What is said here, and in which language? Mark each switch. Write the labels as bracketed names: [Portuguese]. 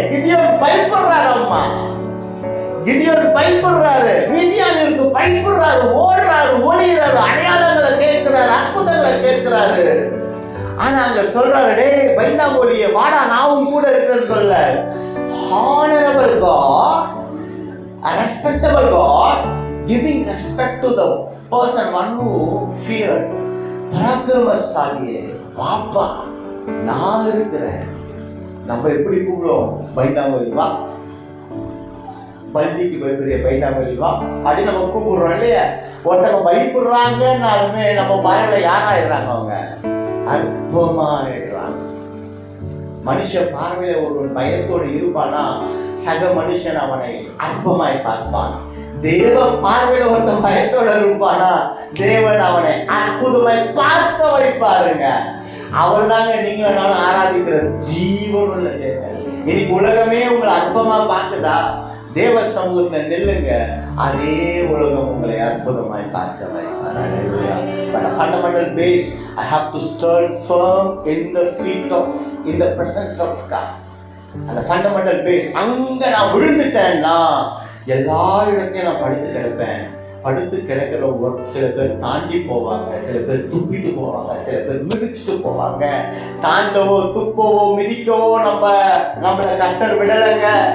[Tamil] கிதியோன் பயப்படுறாரு. அம்மா கிதியோன் பயப்படுறாரு, மீதியானிற்கு பயப்படுறாரு, ஓடுறாரு, ஒளிறாரு, அடையாளங்களை கேட்கிறாரு, அற்புதங்களை கேட்கிறாரு. ஆனா அங்க சொல்றாரு, டே பயந்தாங்கோலியே வாடா, நாவும் கூட இருக்கிறேன்னு சொல்ல. [English] Honorable God, a respectable God, giving respect to the person one who feared. [Tamil] பராக்கிரமசாலியே வாப்பா, நான் இருக்கிறேன். நம்ம எப்படி கூப்பிடுவோம்? பயந்தாங்கோலி வா, பள்ளிக்கு பயப்படுற பயந்தாங்கோலி வா அப்படி நம்ம கூப்பிடுறோம் இல்லையா? ஒருத்தவங்க பயப்படுறாங்கன்னாலுமே நம்ம பயல யாராயிடுறாங்க? அவங்க அற்பமாயிடுறாங்க. மனுஷ பார்வையில ஒருவன் பயத்தோடு இருப்பானா சக மனுஷன் அவனை அற்பமாய் பார்ப்பான். தேவ பார்வையில ஒருத்தன் பயத்தோட இருப்பானா தேவன் அவனை அற்புதமாய் பார்க்க வைப்பாருங்க. அவர் தாங்க நீங்க நானும் ஆராதிக்கிற ஜீவனுள்ள தேவன். இன்னைக்கு உலகமே உங்களை அற்பமா பார்க்குதா? தேவ சமூகத்துல நெல்லுங்க, அதே உலகம் உங்களை அற்புதமாய் பார்க்க வைப்பார். [English] But a fundamental base, I have to stand firm in the presence of God. [Tamil] அந்த ஃபண்டமெண்டல் பேஸ் அங்க நான் விழுந்துட்டேன்னா எல்லா இடத்தையும் நான் படுத்து கிடப்பேன். படுத்து கிடக்கிற ஒரு சில பேர் தாண்டி போவாங்க, சில பேர் துப்பிட்டு போவாங்க, சில பேர் மிதிச்சுட்டு போவாங்க. தாண்டவோ துப்பவோ மிதிக்கவோ நம்மளை கர்த்தர் விடலைங்க.